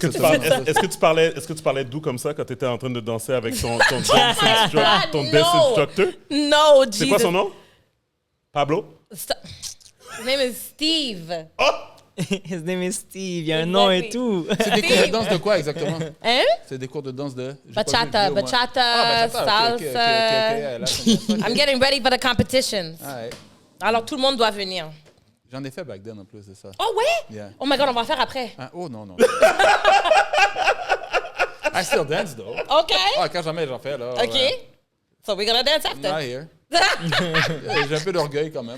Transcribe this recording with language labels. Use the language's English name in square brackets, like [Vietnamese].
[French] Est-ce que tu parlais doux comme ça quand tu étais en train de danser avec ton [English] dance instructor? No, Jesus. [French] C'est quoi son nom? Pablo? [English] His name is Steve. Oh! His name is Steve, [French] il y a un nom et tout. C'est des cours de danse de quoi exactement? Hein? C'est des cours de danse de... Bachata, salsa. [English] I'm getting ready for the competitions. [French] Alors tout le monde doit venir. J'en ai fait [English] back then [French] en plus, c'est ça. Oh ouais? [English] Yeah. Oh my God, [French] on va faire après. Ah, oh non. [English] I still dance though. OK. [French] Ah, quand jamais j'en fais là. [English] OK. So we're gonna dance after. Not here. [French] J'ai un peu d'orgueil quand même.